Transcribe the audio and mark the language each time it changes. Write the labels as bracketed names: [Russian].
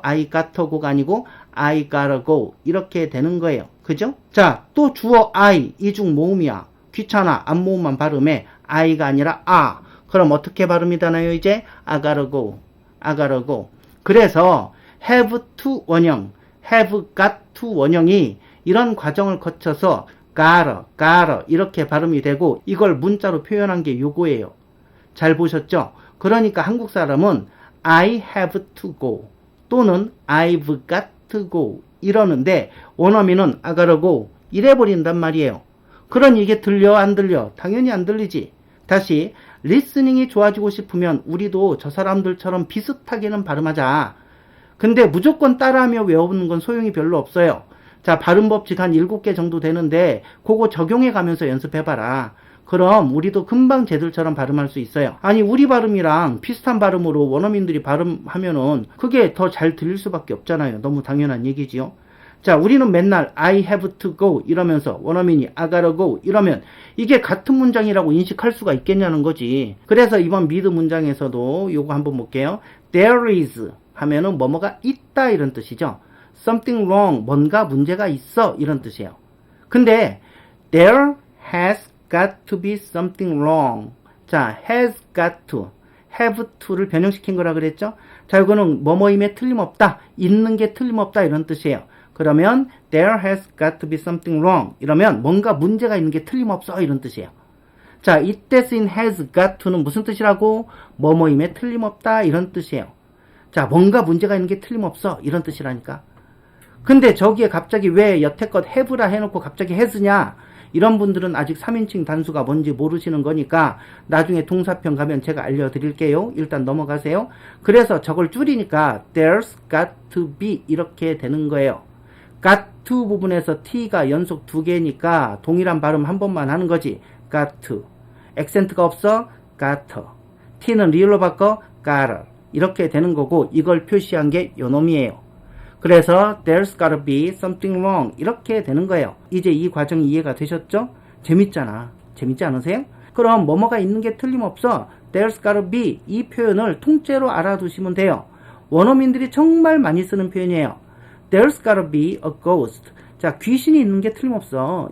[English] I got to go가 [Korean] 아니고 [English] I gotta go [Korean] 이렇게 되는 거예요. 그죠? 자, 또 주어 I 이중 모음이야. 귀찮아. 앞모음만 발음해. I가 아니라 그럼 어떻게 발음이 되나요? 이제 [English] I gotta go, I gotta go. [Korean] 그래서 [English] have to [Korean] 원형, [English] have got to [Korean] 원형이 이런 과정을 거쳐서 gotta 이렇게 발음이 되고 이걸 문자로 표현한 게 요거예요. 잘 보셨죠? 그러니까 한국 사람은 [English] I have to go [Korean] 또는 [English] I've got to go [Korean] 이러는데 원어민은 [English] I gotta go [Korean] 이래버린단 말이에요. 그러니 이게 들려 안 들려? 당연히 안 들리지. 다시 리스닝이 좋아지고 싶으면 우리도 저 사람들처럼 비슷하게는 발음하자. 근데 무조건 따라하며 외우는 건 소용이 별로 없어요. 자, 발음 법칙 한 7개 정도 되는데 그거 적용해 가면서 연습해봐라. 그럼 우리도 금방 쟤들처럼 발음할 수 있어요. 아니, 우리 발음이랑 비슷한 발음으로 원어민들이 발음하면은 그게 더 잘 들릴 수밖에 없잖아요. 너무 당연한 얘기지요. 자, 우리는 맨날 [English] I have to go [Korean] 이러면서 원어민이 [English] I gotta go [Korean] 이러면 이게 같은 문장이라고 인식할 수가 있겠냐는 거지. 그래서 이번 미드 문장에서도 요거 한번 볼게요. [English] There is [Korean] 하면은 뭐뭐가 있다 이런 뜻이죠. [English] Something wrong, [Korean] 뭔가 문제가 있어 이런 뜻이에요. 근데 [English] there has got to be something wrong. [Korean] 자, [English] has got to, have to [Korean] 를 변형시킨 거라 그랬죠? 자, 이거는 뭐뭐임에 틀림없다, 있는 게 틀림없다 이런 뜻이에요. 그러면 [English] there has got to be something wrong [Korean] 이러면 뭔가 문제가 있는 게 틀림없어 이런 뜻이에요. 자, 이때 쓰인 [English] has got to [Korean] 는 무슨 뜻이라고? 뭐뭐임에 틀림없다 이런 뜻이에요. 자, 뭔가 문제가 있는 게 틀림없어 이런 뜻이라니까. 근데 저기에 갑자기 왜 여태껏 have라 해놓고 갑자기 has냐? 이런 분들은 아직 3인칭 단수가 뭔지 모르시는 거니까 나중에 동사편 가면 제가 알려드릴게요. 일단 넘어가세요. 그래서 저걸 줄이니까 [English] there's got to be [Korean] 이렇게 되는 거예요. [English] got to [Korean] 부분에서 t가 연속 2개니까 동일한 발음 한 번만 하는 거지. [English] got to. [Korean] 액센트가 없어? got to. t는 리을로 바꿔? gotta. 이렇게 되는 거고 이걸 표시한 게 요놈이에요. 그래서 [English] there's gotta be something wrong [Korean] 이렇게 되는 거예요. 이제 이 과정이 이해가 되셨죠? 재밌잖아. 재밌지 않으세요? 그럼 뭐뭐가 있는 게 틀림없어. [English] there's gotta be [Korean] 이 표현을 통째로 알아두시면 돼요. 원어민들이 정말 많이 쓰는 표현이에요. [English] there's gotta be a ghost. [Korean] 자, 귀신이 있는 게 틀림없어.